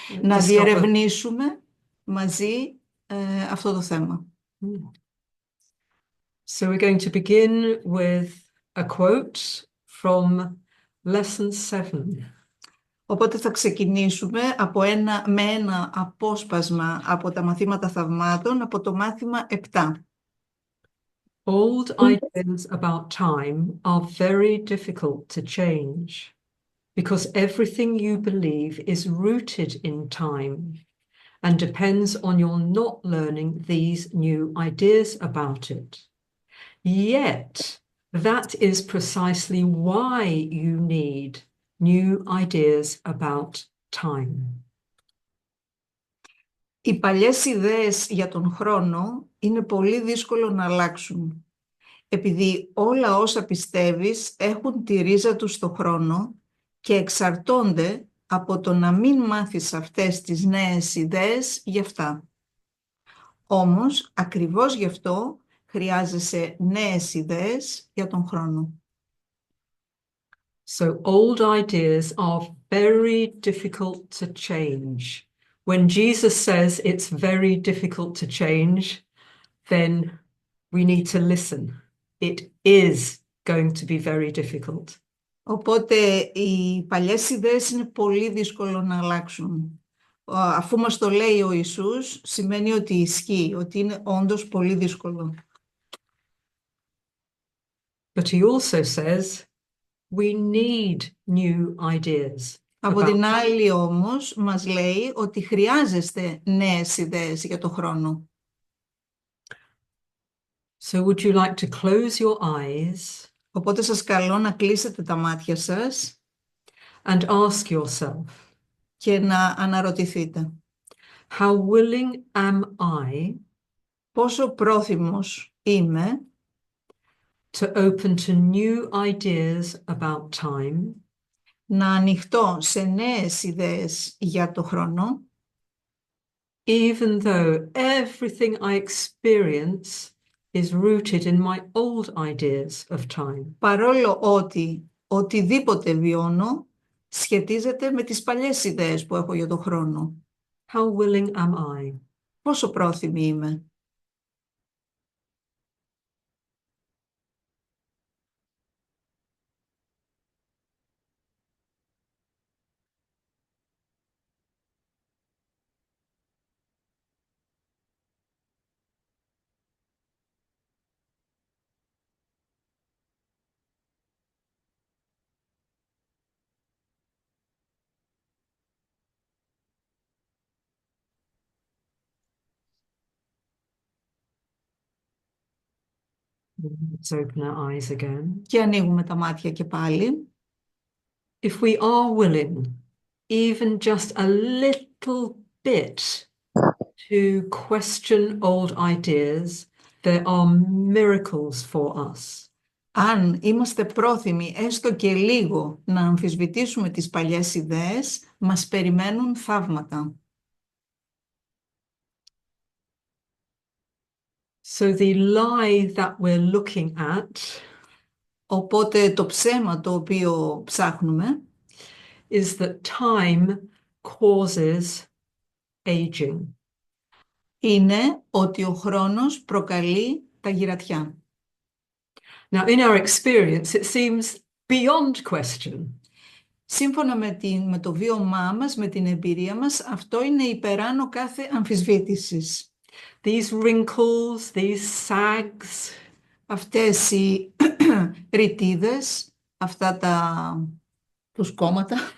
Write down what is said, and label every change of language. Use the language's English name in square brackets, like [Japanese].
[Greek] Να διερευνήσουμε μαζί αυτό το θέμα. [English] So we're going to begin with a quote from lesson 7. [Greek] Οπότε θα ξεκινήσουμε με ένα απόσπασμα από τα μαθήματα θαυμάτων, από το μάθημα 7. [English] Old ideas about time are very difficult to change because everything you believe is rooted in time and depends on your not learning these new ideas about it. Yet, that is precisely why you need new ideas about time. [Greek] Οι παλιές ιδέες για τον χρόνο είναι πολύ δύσκολο να αλλάξουν. Επειδή όλα όσα πιστεύεις έχουν τη ρίζα τους στο χρόνο και εξαρτώνται από το να μην μάθεις αυτές τις νέες ιδέες γι' αυτά. Όμως, ακριβώς γι' αυτό χρειάζεσαι νέες ιδέες για τον χρόνο. [English] So old ideas are very difficult to change. When Jesus says it's very difficult to change, then we need to listen. It is going to be very difficult. [Greek] Οπότε οι παλιές ιδέες είναι πολύ δύσκολο να αλλάξουν. Αφού μας το λέει ο Ιησούς, σημαίνει ότι ισχύει, ότι είναι όντως πολύ δύσκολο. [English] But he also says we need new ideas. [Greek] Από την άλλη όμως μας λέει ότι χρειάζεστε νέες ιδέες για το χρόνο. [English] So would you like to close your eyes? [Greek] Οπότε σας καλώ να κλείσετε τα μάτια σας [English] and ask yourself, [Greek] και να αναρωτηθείτε. [English] How willing am I [Greek] πόσο πρόθυμος είμαι [English] to open to new ideas about time, [Greek] να ανοιχτώ σε νέες ιδέες για το χρόνο, [English] even though everything I experience is rooted in my old ideas of time. [Greek] Παρόλο ότι οτιδήποτε βιώνω σχετίζεται με τις παλιές ιδέες που έχω για το χρόνο. [English] How willing am I? [Greek] Πόσο πρόθυμη είμαι. [English] Let's open our eyes again. [Greek] Και ανοίγουμε τα μάτια και πάλι. [English] If we are willing, even just a little bit, to question old ideas, there are miracles for us. [Greek] Αν είμαστε πρόθυμοι έστω και λίγο να αμφισβητήσουμε τις παλιές ιδέες, μας περιμένουν θαύματα. [English] So the lie that we're looking at [Greek] Οπότε το ψέμα το οποίο ψάχνουμε [English] is that time causes aging. [Greek] είναι ότι ο χρόνος προκαλεί τα γυρατιά. [English] Now, in our experience, it seems beyond question. [Greek] Σύμφωνα με το βίωμά μας, με την εμπειρία μας, αυτό είναι υπεράνω κάθε αμφισβήτησης. [English] These wrinkles, these sags, [Greek] Αυτές οι ρητίδες, αυτά τους κόμματα,